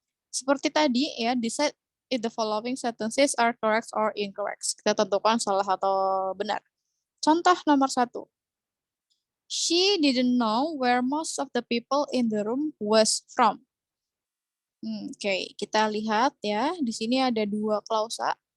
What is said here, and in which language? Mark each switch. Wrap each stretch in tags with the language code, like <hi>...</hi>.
<id>Seperti tadi ya,</id> <en>decide if the following sentences are correct or incorrect.</en> <id>Kita tentukan salah atau benar. Contoh nomor 1.</id> <en>She didn't know where most of the people in the room was from.</en> <id>Oke, kita lihat ya. Di sini ada 2 klausa.</id>